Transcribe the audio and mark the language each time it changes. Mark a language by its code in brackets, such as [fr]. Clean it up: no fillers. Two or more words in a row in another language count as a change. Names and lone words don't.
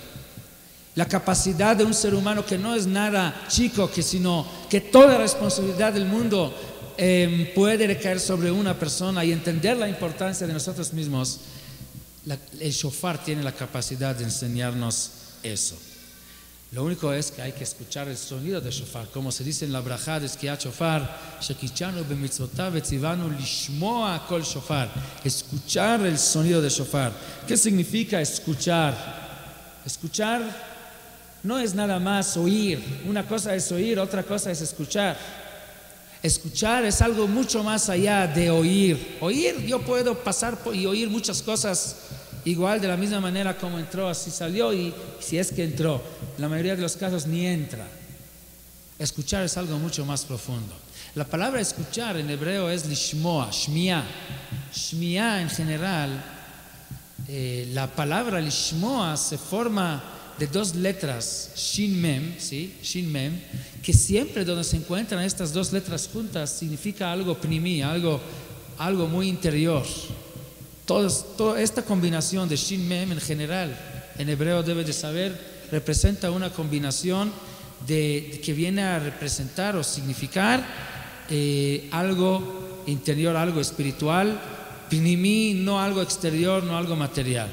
[es] La capacidad de un ser humano que no es nada chico, sino que toda la responsabilidad del mundo puede recaer sobre una persona, y entender la importancia de nosotros mismos. El shofar tiene la capacidad de enseñarnos eso. Lo único es que hay que escuchar el sonido del shofar, como se dice en la brajá de [he] תקיעת שופר, שקדשנו במצותיו וצונו לשמוע קול שופר. [es] Escuchar el sonido del shofar. ¿Qué significa escuchar? Escuchar no es nada más oír. Una cosa es oír, otra cosa es escuchar. Escuchar es algo mucho más allá de oír. Oír, yo puedo pasar y oír muchas cosas igual, de la misma manera como entró, así salió, y si es que entró, en la mayoría de los casos ni entra. Escuchar es algo mucho más profundo. La palabra escuchar en hebreo es [he] לשמוע, שמיעה. [es] Shmiá en general, la palabra lishmoa se forma de dos letras, [he] שין מם, [es] ¿sí? [he] שין מם, [es] que siempre donde se encuentran estas dos letras juntas significa algo pnimi, algo muy interior. Toda esta combinación de [he] שין מם [es] en general, en hebreo debe de saber, representa una combinación que viene a representar o significar algo interior, algo espiritual, pnimi, no algo exterior, no algo material.